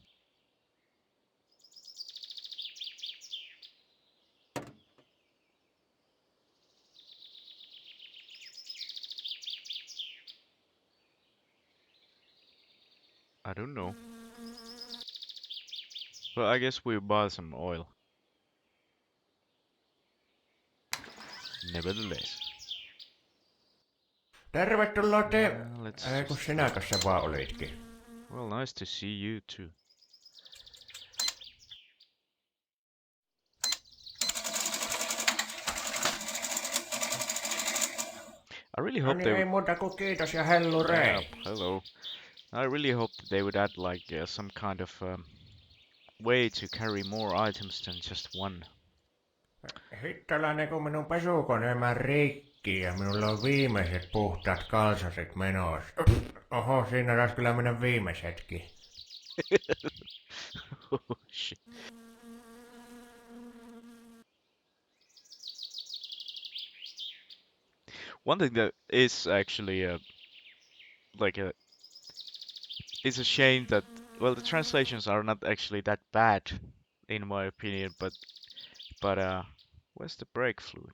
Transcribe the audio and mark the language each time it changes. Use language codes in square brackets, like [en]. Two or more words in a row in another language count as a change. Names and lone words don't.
[en] I don't know. But I guess we'll buy some oil. Nevertheless. [fi] Tervetuloa te... [en] Let's [fi] Kun [en] just... [fi] sinäkö se vaan olitkin? [en] Well, nice to see you too. I really [fi] No [en] hope [fi] niin, [en] they [fi] ei [en] would... [fi] muuta kuin kiitos ja hellurei. [en] Hello. I really hope they would add like some kind of way to carry more items than just one. [fi] Hittalainen, kun minun pesukone meni rikki ja minulla on viimeiset puhtaat kalsaset menossa. Oho, siinä taisi kyllä mennä viimeisetkin. [en] Oh shit. One thing that is actually like a it's a shame that, well, the translations are not actually that bad in my opinion, but where's the brake fluid?